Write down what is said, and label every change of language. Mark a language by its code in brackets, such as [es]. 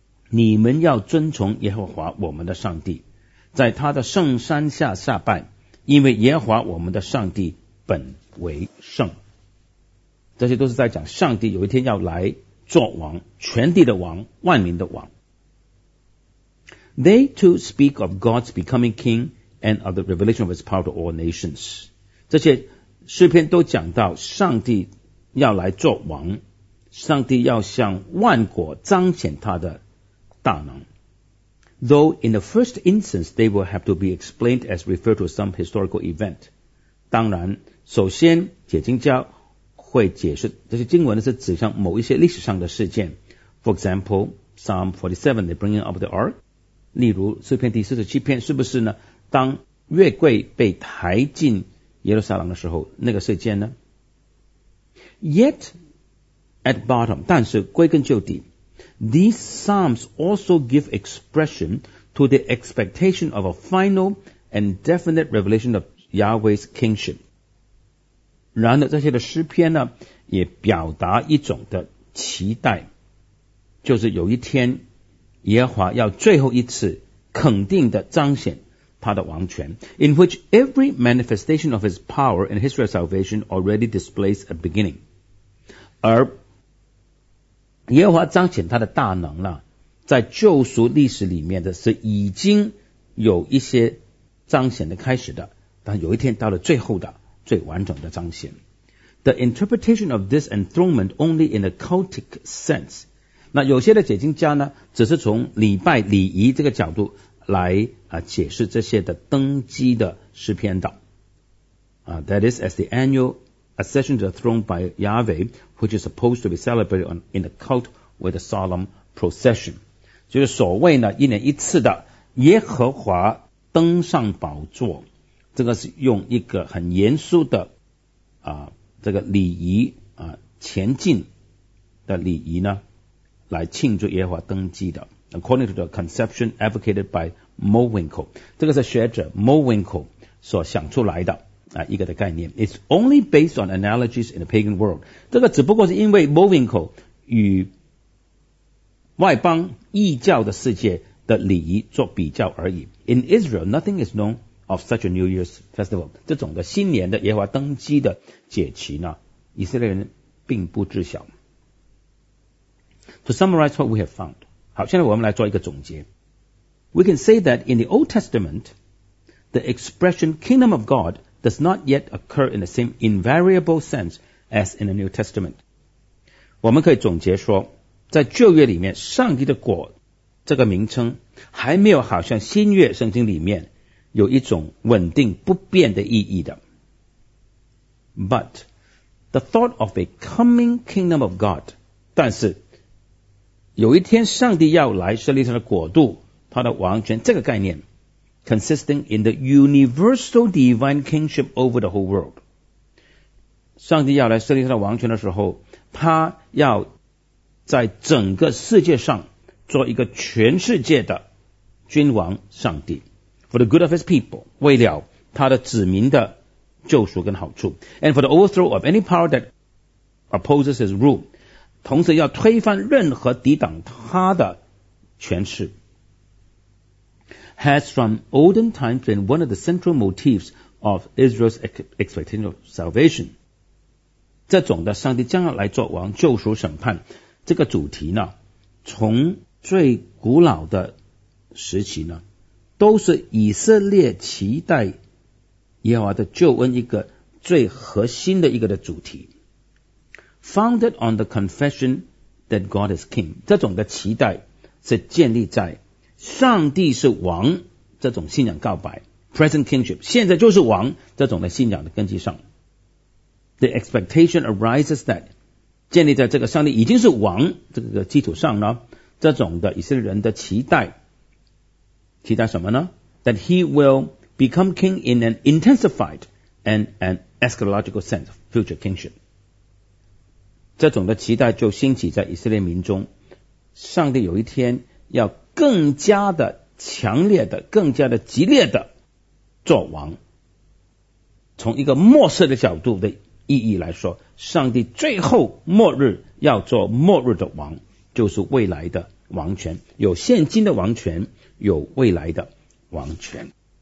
[zh] 你们要遵从耶和华我们的上帝，在他的圣山下下拜，因为耶和华我们的上帝本为圣。这些都是在讲上帝有一天要来做王，全地的王，万民的王。 [en] They too speak of God's becoming king and of the revelation of his power to all nations. [zh] 这些诗篇都讲到上帝要来做王，上帝要向万国彰显他的大能。 [en] Though in the first instance they will have to be explained as referred to some historical event. [zh] 当然首先解经家会解释这些经文是指向某一些历史上的事件。 [en] For example, Psalm 47, the bringing up the ark. [zh] 例如诗篇第47篇是不是呢当约柜被抬进耶路撒冷的时候那个事件呢？ [en] Yet at bottom, [zh] 但是归根究底， [en] These Psalms also give expression to the expectation of a final and definite revelation of Yahweh's kingship. [zh] 然而这些的诗篇呢也表达一种的期待，就是有一天耶和华要最后一次肯定的彰显他的王权。 [en] In which every manifestation of his power in history of salvation already displays a beginning. [zh] 而耶和华彰显他的大能呢，在救赎历史里面的是已经有一些彰显的开始的，但有一天到了最后的最完整的彰显。 [en] The interpretation of this enthronement only in a cultic sense. [zh] 那有些的解经家呢只是从礼拜礼仪这个角度来解释这些的登基的诗篇的。 [en] That is as the annual accession to the throne by Yahweh, which is supposed to be celebrated in a cult with a solemn procession. [zh] 就是所谓呢一年一次的耶和华登上宝座，这个是用一个很严肃的这个礼仪前进的礼仪呢来庆祝耶和华登基的。 [en] According to the conception advocated by Mowinkle, [zh] 这个是学者 Mowinkle 所想出来的一个的概念。 [en] It's only based on analogies in the pagan world. [zh] 这个只不过是因为 Mowinkle 与外邦异教的世界的礼仪做比较而已。 [en] In Israel, nothing is knownof such a New Year's festival. [zh] 这种的新年的耶和华登基的节期呢，以色列人并不知晓。 [en] To summarize what we have found. [zh] 好，现在我们来做一个总结。 [en] We can say that in the Old Testament, the expression Kingdom of God does not yet occur in the same invariable sense as in the New Testament. [zh] 我们可以总结说，在旧约里面，上帝的国这个名称还没有好像新约圣经里面有一种稳定不变的意义的。 [en] But the thought of a coming kingdom of God, [zh] 但是有一天上帝要来设立他的国度，他的王权，这个概念 [en] consisting in the universal divine kingship over the whole world, [zh] 上帝要来设立他的王权的时候，他要在整个世界上做一个全世界的君王上帝。 [en] For the good of his people, [zh] 为了他的子民的救赎跟好处。 [en] And for the overthrow of any power that opposes his rule, [zh] 同时要推翻任何抵挡他的权势。 [en] Has from olden times been one of the central motifs of Israel's expectation of salvation. [zh] 这种的上帝将要来做王救赎审判，这个主题呢，从最古老的时期呢都是以色列期待耶和华的救恩一个最核心的一个的主题。 [en] Founded on the confession that God is king, [zh] 这种的期待是建立在上帝是王这种信仰告白， [en] Present kingship, [zh] 现在就是王这种的信仰的根基上。 [en] The expectation arises that, [zh] 建立在这个上帝已经是王这个基础上呢，这种的以色列人的期待，期待什么呢？ [en] That he will become king in an intensified and an eschatological sense of future kingship. [zh] 这种的期待就兴起在以色列民中，上帝有一天要更加的强烈的、更加的激烈的做王。从一个末世的角度的意义来说，上帝最后末日要做末日的王，就是未来的王权，有现今的王权，有未来的王权。